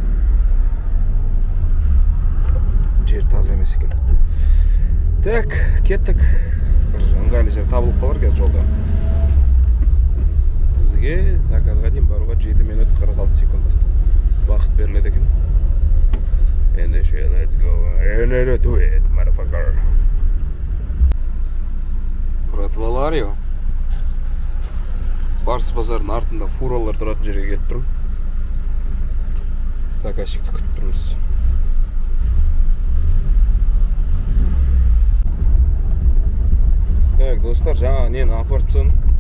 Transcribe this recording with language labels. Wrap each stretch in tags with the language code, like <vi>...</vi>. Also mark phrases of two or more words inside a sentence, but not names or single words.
<kk>Жер таза емес екен. Так, кеттік. Бір ыңғайлы жер табылып қалар қазір жолда. Бізге заказға дейін баруға 7 минут 46 секунд уақыт беріледі екен. Ендеше,</kk> <en>let's go. And do it, motherfucker.</en> <kk>Братвалар, Барс базардың артында фуралар тұратын жерге келіп тұрмын. Заказчикті күтіп тұрмыз. Так, достар, жаңа нені апарыпсын.</kk>